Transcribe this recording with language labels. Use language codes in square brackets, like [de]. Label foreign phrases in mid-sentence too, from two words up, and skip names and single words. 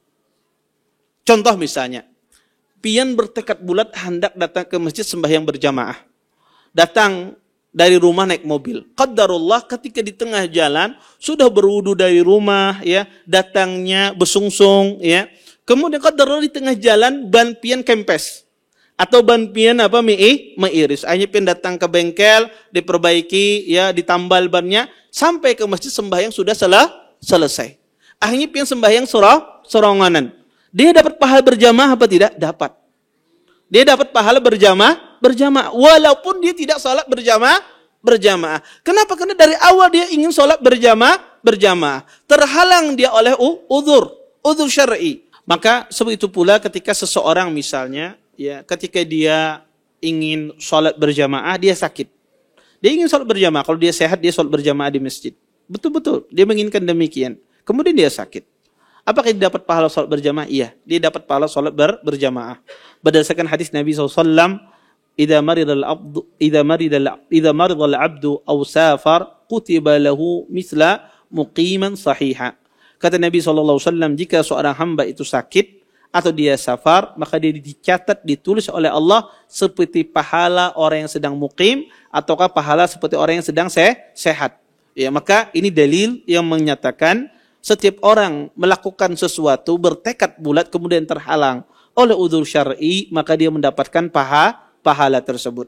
[id] Contoh misalnya, pian bertekad bulat hendak datang ke masjid sembahyang berjamaah. Datang dari rumah naik mobil. Qadarullah ketika di tengah jalan sudah berwudu dari rumah, ya, datangnya besungsung, ya. Kemudian qadarullah di tengah jalan ban pian kempes atau ban pian meiris. Akhirnya pian datang ke bengkel, diperbaiki, ya, ditambal bannya, sampai ke masjid sembahyang sudah selesai. Akhirnya pian sembahyang soronganan. Dia dapat pahala berjamaah apa tidak? Dapat. Dia dapat pahala berjamaah walaupun dia tidak salat berjamaah. Kenapa? Karena dari awal dia ingin salat berjamaah. Terhalang dia oleh [ar] عذر شرعي. [id] Maka seperti itu pula ketika seseorang misalnya, ya, ketika dia ingin salat berjamaah, dia sakit. Dia ingin salat berjamaah. Kalau dia sehat, dia salat berjamaah di masjid. Betul-betul dia menginginkan demikian. Kemudian dia sakit. Apakah dia dapat pahala salat berjamaah? Iya, dia dapat pahala salat berjamaah. Berdasarkan hadis Nabi SAW, [ar] "إذا مرض العبد أو سافر كتب له مثل مقيما صحيحا." [id] Kata Nabi SAW, jika seorang hamba itu sakit atau dia safar, maka dia dicatat, ditulis oleh Allah seperti pahala orang yang sedang muqim ataukah pahala seperti orang yang sedang sehat. Ya, maka ini dalil yang menyatakan setiap orang melakukan sesuatu bertekad bulat kemudian terhalang oleh [ar] عذر شرعي, [id] maka dia mendapatkan pahala tersebut.